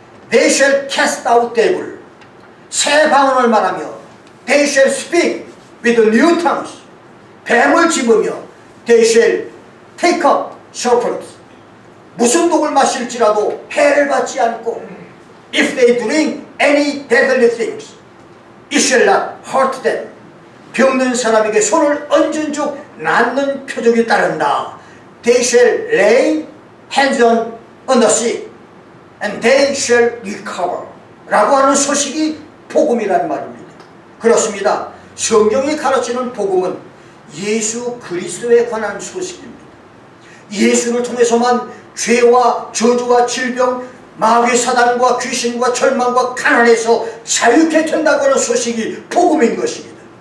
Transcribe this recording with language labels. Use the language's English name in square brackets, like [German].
[English] they shall cast out devil, [Korean] 새 방언을 말하며 [English] they shall speak with new tongues, [Korean] 뱀을 집으며 [English] they shall take up serpents, [Korean] 무슨 독을 마실지라도 해를 받지 않고 [English] if they drink any deadly things, it shall not hurt them, [Korean] 병든 사람에게 손을 얹은 즉 낫는 표적이 따른다. [English] They shall lay hands on the sick and they shall recover [Korean] 라고 하는 소식이 복음이란 말입니다. 그렇습니다. 성경이 가르치는 복음은 예수 그리스도에 관한 소식입니다. 예수를 통해서만 죄와 저주와 질병, 마귀 사단과 귀신과 절망과 가난에서 자유케 된다고 하는 소식이 복음인 것입니다.